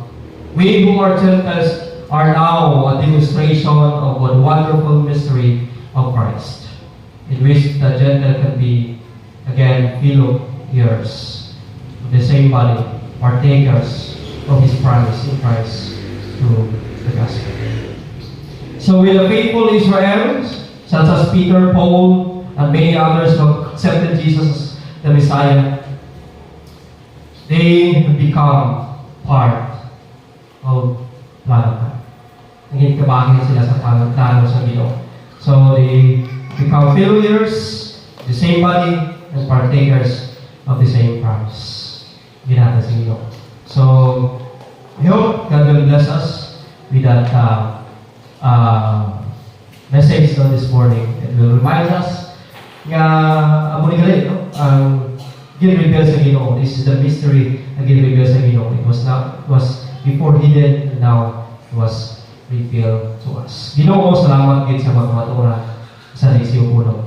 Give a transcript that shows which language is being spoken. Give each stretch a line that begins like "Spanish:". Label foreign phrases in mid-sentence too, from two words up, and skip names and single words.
English: We who are Gentiles are now a demonstration of the wonderful mystery of Christ, in which the Gentile can be again fellow heirs of the same body, partakers of His promise in Christ through the gospel. So with the faithful Israelites, such as Peter, Paul, and many others who have accepted Jesus as the Messiah, they have become part of plan of God.
Hiligaynon: Naging kabahagi sila sa plano sa Ginoo.
English: So they become fellow heirs, the same body, and partakers of the same promise.
Hiligaynon: Ginata sa Ginoo.
English: So I hope God will bless us with that message this morning. It will remind us
Hiligaynon: nga amo ni gali, no? Gin-reveal sa Ginoo.
English: This is the mystery
Hiligaynon: na gin-reveal sa Ginoo.
English: It was before hidden, and now it was revealed to us.
Hiligaynon: Ginoo, salamat gid sa mga matura sa Lisio Puno.